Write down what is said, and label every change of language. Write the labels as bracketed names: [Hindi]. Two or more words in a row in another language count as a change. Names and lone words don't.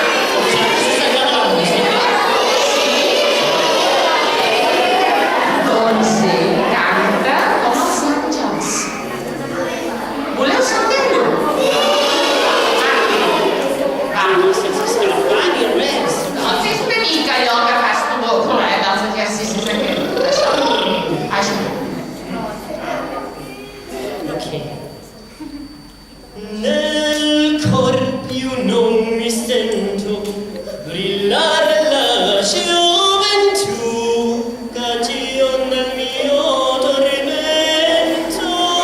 [Catalan] Doncs ell canta com els àngels. Voleu sentir-lo? Va, Sense escalfar ni res. doncs és una mica allò que fas tu dels exercicis aquests. Això. Ok. [Italian] Nel corpio non mi sento brillare la gioventù, cagiona il mio tormento.